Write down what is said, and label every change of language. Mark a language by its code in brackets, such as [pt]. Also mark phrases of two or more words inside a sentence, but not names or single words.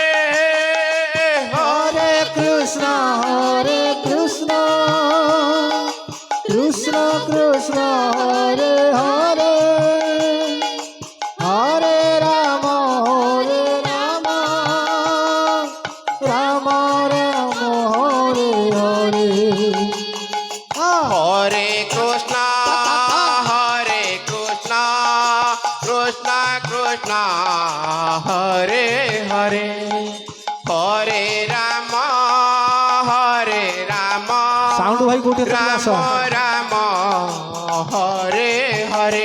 [bn] হরে কৃষ্ণ কৃষ্ণ কৃষ্ণ হরে হরে হরে রাম রাম রাম হরে হরে হরে কৃষ্ণ কৃষ্ণ কৃষ্ণ হরে হরে হরে রাম সাউন্ড ভাই কোটি রাম রাম হরে হরে